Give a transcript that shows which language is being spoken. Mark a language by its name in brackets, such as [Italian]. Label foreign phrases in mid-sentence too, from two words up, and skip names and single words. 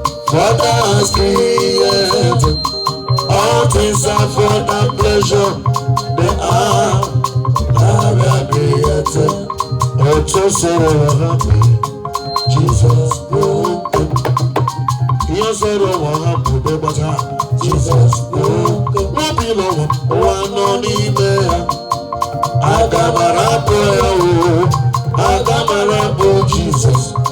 [English] Father has created all things are for thy pleasure. They are, are created. [Igbo] Otu soro ụwa hapụ, [English] Jesus broke. [Igbo] Ihe soro ụwa hapụ, dịkwa taa, [English] Jesus broke. [Igbo] N'obi ụlọ ụwa, ụwa nọ n'ime ya. Aga m arapụ ya, o. Aga m arapụ Jizọs.